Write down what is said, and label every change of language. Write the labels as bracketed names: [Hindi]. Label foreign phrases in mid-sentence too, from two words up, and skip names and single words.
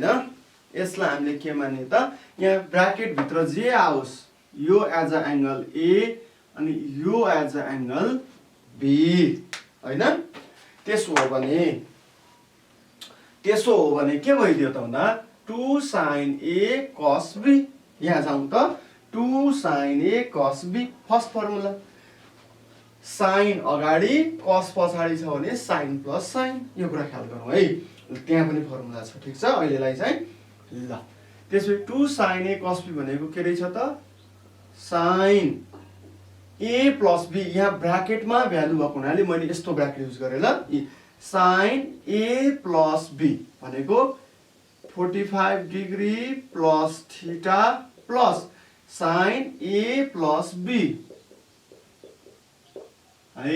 [Nepali] यसलाई हामीले के मान्ने त यहाँ ब्राकेट भित्र जे आओस् यो [English] as a angle A [Nepali] अनि यो [English] as a angle B [Nepali] हैन। त्यसो हो भने के भइदियो त भन्दा [English] 2 sin a cos b। [Nepali] यहाँ जाउँ त [English] 2 sin a cos b first formula. [Nepali] साइन अगाडि cos पछाडि छ भने [English] sine plus sine [Nepali] यो कुरा ख्याल गरौँ है। त्यहाँ पनि फर्मुला छ ठीक छ अहिलेलाई चाहिँ। ल त्यसपछि [English] 2 sin a cos b [Nepali] भनेको के रहेछ त [English] sine a plus b. [Nepali] यहाँ ब्राकेटमा भ्यालु भएको हुनाले मैले यस्तो [English] bracket use [Nepali] गरेँ ल। [English] sine a plus b भनेको 45 degree plus theta plus sine a plus b है।